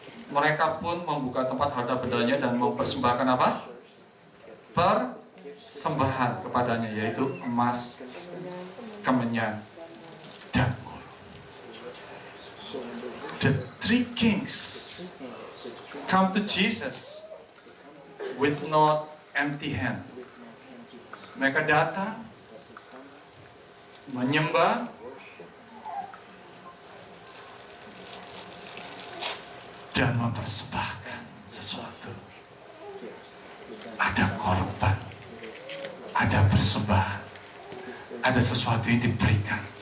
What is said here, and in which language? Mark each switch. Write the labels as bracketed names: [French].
[Indonesian] Mereka pun membuka tempat harta bendanya dan mempersembahkan apa? Persembahan kepadanya, yaitu emas, kemenyan, dan gula. [English] The three kings come to Jesus with not empty hand. [Indonesian] Mereka datang menyembah dan mempersembahkan sesuatu. Ada korban, ada persembahan, ada sesuatu yang diberikan.